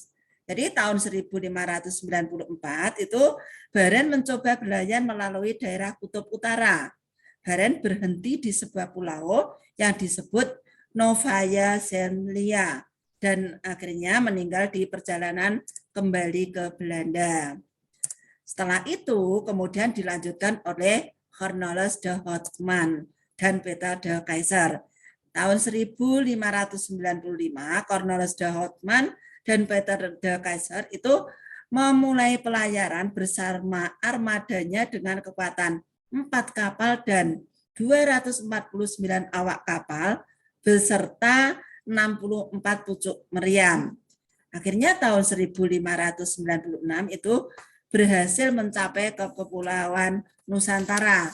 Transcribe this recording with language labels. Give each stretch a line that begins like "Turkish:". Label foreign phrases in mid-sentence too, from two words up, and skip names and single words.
Indonesian: Jadi tahun 1594 itu Barents mencoba berlayar melalui daerah Kutub Utara. Barents berhenti di sebuah pulau yang disebut Novaya Zemlya dan akhirnya meninggal di perjalanan kembali ke Belanda. Setelah itu kemudian dilanjutkan oleh Cornelis de Houtman dan Peter de Keyser. Tahun 1595 Cornelis de Houtman dan Peter de Keyser itu memulai pelayaran bersama armadanya dengan kekuatan 4 kapal dan 249 awak kapal beserta 64 pucuk meriam. Akhirnya tahun 1596 itu berhasil mencapai ke Kepulauan Nusantara.